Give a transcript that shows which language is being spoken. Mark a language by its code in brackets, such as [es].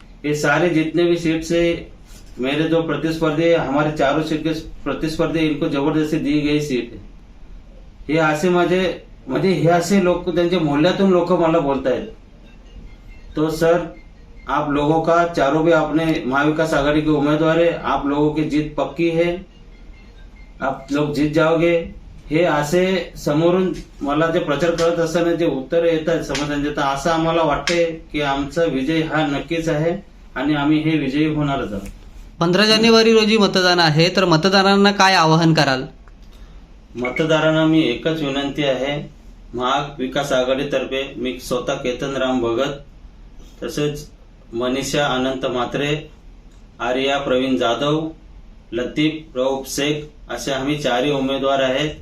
[hi] ये सारे जितने भी सीट्स है मेरे जो प्रतिस्पर्धी हमारे 4 सीट के प्रतिस्पर्धी इनको जबरदस्ती दी गई सीट है. [mr] हे असे म्हणजे हे असे लोक त्यांच्या मोहल्ल्यातून लोक मला बोलतायत. [hi] तो सर आप लोगों का चारों भी अपने महाविकास आघाड़ी के उम्मीदवार है, आप लोगों की जीत पक्की है, आप लोग जीत जाओगे. [mr] हे असे समोरून मला जे प्रचार करत असताना जे उत्तर येतात समाजांचे, तर असं आम्हाला वाटते की आमचा विजय हा नक्कीच आहे आणि आम्ही हे विजयी होणारच आहोत. 15 जानेवारी रोजी मतदान आहे, तर मतदारांना काय आवाहन कराल? मतदारांना मी एकच विनंती आहे, महाविकास आघाडीतर्फे मी स्वतः केतन राम भगत, तसेच मनीषा अनंत म्हात्रे, आर्या प्रवीण जाधव, लतीफ रऊफ शेख असे आम्ही 4 उमेदवार आहेत.